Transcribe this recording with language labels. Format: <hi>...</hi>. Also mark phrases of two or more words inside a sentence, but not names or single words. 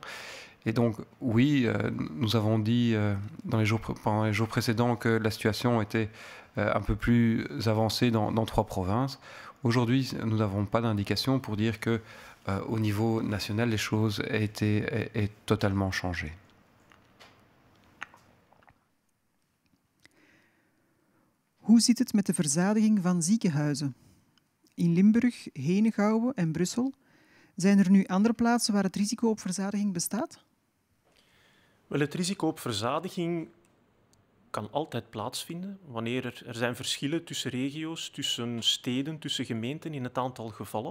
<fr>Et donc, oui, nous avons dit pendant les jours précédents que la situation était un peu plus avancée dans 3 provinces. Aujourd'hui, nous n'avons pas d'indication pour dire que au niveau national, les choses aient totalement changé.</fr> <nl>Hoe zit het met de verzadiging van ziekenhuizen? In Limburg, Henegouwen en Brussel. Zijn er nu andere plaatsen waar het risico op verzadiging bestaat? Wel, het risico op verzadiging kan altijd plaatsvinden wanneer er zijn verschillen tussen regio's, tussen steden, tussen gemeenten in het aantal gevallen.</nl>